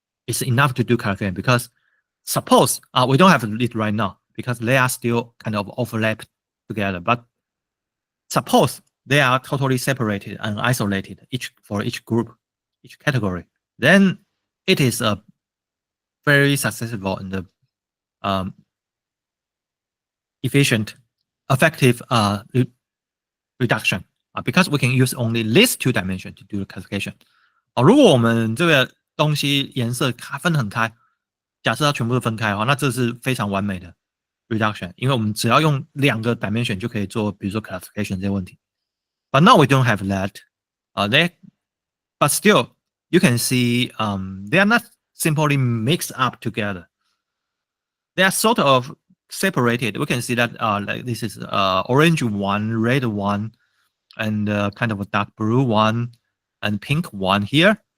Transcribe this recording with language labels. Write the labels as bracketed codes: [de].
[en] It's enough to do classification, because suppose we don't have it right now because they are still kind of overlapped together, but suppose they are totally separated and isolated for each group, each category, then it is a very successful and efficient, effective reduction because we can use only these two dimensions to do the classification. [zh] 如果我们这个东西颜色分得很开，假设它全部都分开的话，那这是非常完美的 reduction， 因为我们只要用2个 dimension 就可以做，比如说 classification 这些问题。 [en] But now we don't have that. But still, you can see they are not simply mixed up together. They are sort of separated. We can see that like this is orange one, red one, and kind of a dark blue one, and pink one here.